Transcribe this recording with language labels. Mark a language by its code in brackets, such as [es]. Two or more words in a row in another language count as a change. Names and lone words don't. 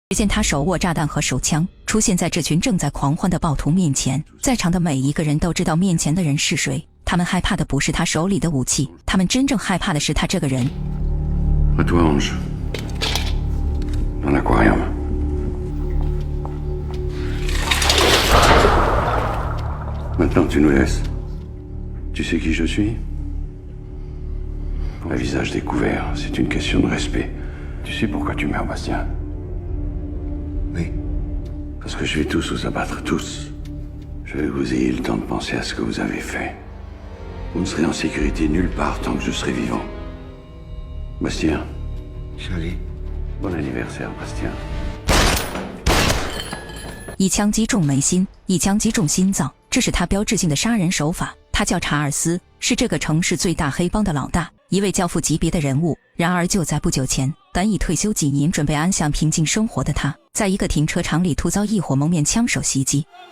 [zh] 只见他手握炸弹和手枪，出现在这群正在狂欢的暴徒面前。在场的每一个人都知道面前的人是谁，他们害怕的不是他手里的武器，他们真正害怕的是他这个人。 [fr] À toi, Ange. Dans l'aquarium. Maintenant, tu nous laisses. Tu sais qui je suis? Un visage découvert, c'est une question de respect. Tu sais pourquoi tu meurs, Bastien? Oui. Parce que je vais tous vous abattre, tous. Je veux que vous ayez le temps de penser à ce que vous avez fait. Vous ne serez en sécurité nulle part tant que je serai vivant. Bastien. Charlie. Bon anniversaire, Bastien. [zh] 一枪击中眉心，一枪击中心脏，这是他标志性的杀人手法。他叫查尔斯，是这个城市最大黑帮的老大，一位教父级别的人物。然而就在不久前，短已退休几年，准备安享平静生活的他，在一个停车场里突遭一伙蒙面枪手袭击。